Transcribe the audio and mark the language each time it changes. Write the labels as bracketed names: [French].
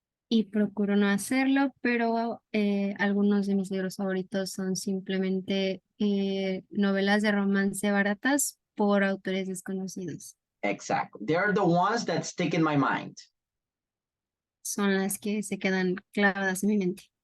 [Spanish] Y procuro no hacerlo, pero algunos de mis libros favoritos son simplemente novelas de romance baratas por autores desconocidos. [English] Exactly. They're the ones that stick in my mind. [Spanish] Son las que se quedan clavadas en mi mente.